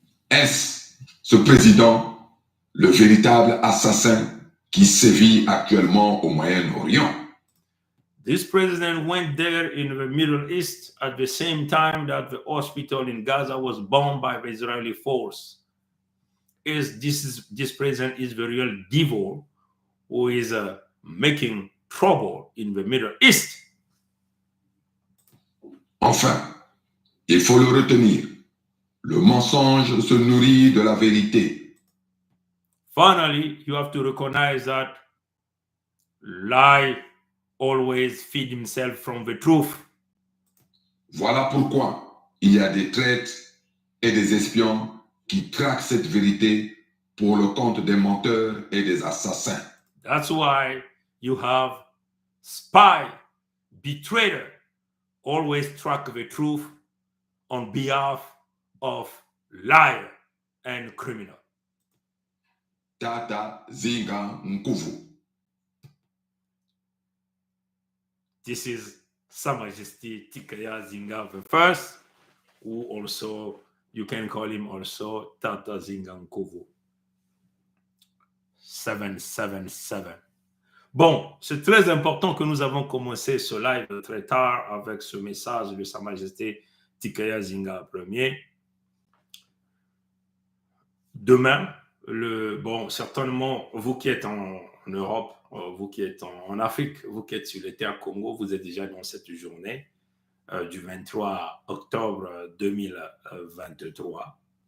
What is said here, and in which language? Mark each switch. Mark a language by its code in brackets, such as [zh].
[fr] Est-ce ce président le véritable assassin qui sévit actuellement au Moyen-Orient? [en] This president went there in the Middle East at the same time that the hospital in Gaza was bombed by the Israeli force. This president is the real devil who is making trouble in the Middle East. [fr] Enfin, il faut le retenir. Le mensonge se nourrit de la vérité. [en] Finally, you have to recognize that lie always feed himself from the truth. [fr] Voilà pourquoi il y a des traîtres et des espions qui traquent cette vérité pour le compte des menteurs et des assassins. [en] That's why you have spy, betrayer, always track the truth on behalf of liar and criminal. [fr] Tata Zinga Nkuvu. [en] This is Sa Majesty Tikaya Zinga the First, who also, you can call him also Tata Zinga Nkuvu. 777. [fr] Bon, c'est très important que nous avons commencé ce live très tard avec ce message de Sa Majesté Tikaya Zinga Ier. Demain, certainement, vous qui êtes en Europe, vous qui êtes en Afrique, vous qui êtes sur les terres Congo, vous êtes déjà dans cette journée du 23 octobre 2023.